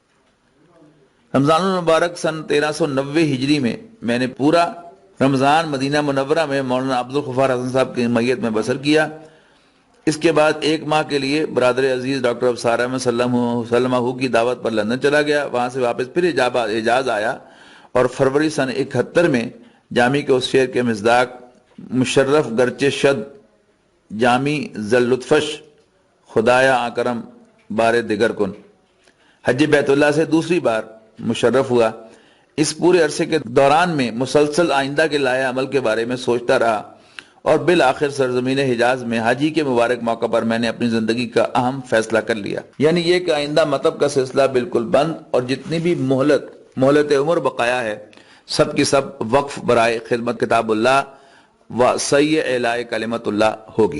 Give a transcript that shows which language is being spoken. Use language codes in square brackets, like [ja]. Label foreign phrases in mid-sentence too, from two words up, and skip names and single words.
[ur] رمضان المبارک سن 1390 ہجری میں نے پورا رمضان مدینہ منورہ میں مولانا عبدالغفار حسن صاحب کی میت میں بسر کیا۔ اس کے بعد 1 ماہ کے لیے برادر عزیز ڈاکٹر ابصار احمد سلمہ کی دعوت پر لندن چلا گیا، وہاں سے واپس پھر حجاز آیا، اور فروری سن 71 میں جامی کے اس شعر کے مصداق [fa] مشرف گرچہ شد جامی ذل لطفش خدایا آکرم بار دگر کن، [ur] حج بیت اللہ سے دوسری بار مشرف ہوا۔ اس پورے عرصے کے دوران میں مسلسل آئندہ کے لائحہ عمل کے بارے میں سوچتا رہا، اور بالآخر سرزمین حجاز میں حاجی کے مبارک موقع پر میں نے اپنی زندگی کا اہم فیصلہ کر لیا، یعنی یہ کہ آئندہ مطب کا سلسلہ بالکل بند، اور جتنی بھی مہلت عمر بقایا ہے سب کی سب وقف برائے خدمت کتاب اللہ و سعی اعلاء کلمت اللہ ہوگی۔